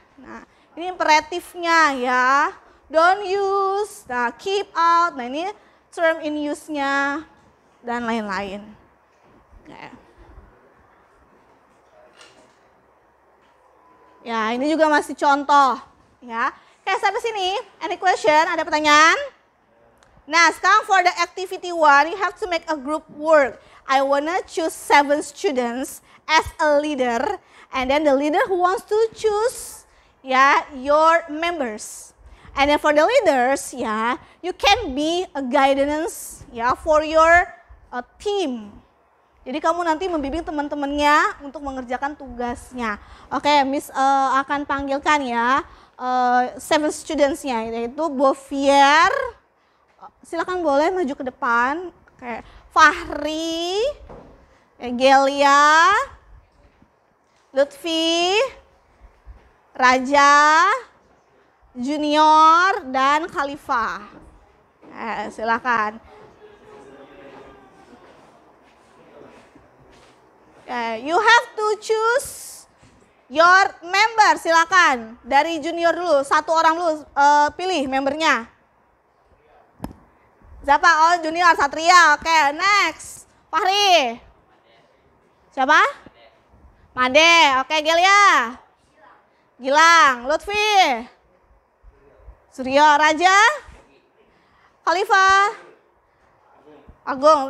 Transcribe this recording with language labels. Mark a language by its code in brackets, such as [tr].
[id] Nah, ini imperatifnya ya. [en] Don't use, [id] nah [en] keep out, [id] nah ini term in use-nya dan lain-lain. Oke. Ya, ini juga masih contoh ya. Kayak sampai sini, [en] any question, [id] ada pertanyaan? Nah, sekarang [en] for the activity 1, you have to make a group work. I wanna choose 7 students as a leader, and then the leader who wants to choose ya your members. And then for the leaders ya, you can be a guidance ya for your team. [id] Jadi kamu nanti membimbing teman-temannya untuk mengerjakan tugasnya. Oke, Miss akan panggilkan ya 7 students-nya, yaitu Bovier. Silakan boleh maju ke depan. Oke, Fahri, Gelia, Lutfi, Raja, Junior, dan Khalifah. Silakan. [en] You have to choose your member. [id] Silakan. Dari Junior dulu, satu orang dulu pilih membernya. Siapa? Oh, Junior, Satria. Oke, next. Fahri. Siapa? Made. Oke, Gelia. Gilang. Lutfi. Suryo. Raja. Khalifah. Agung.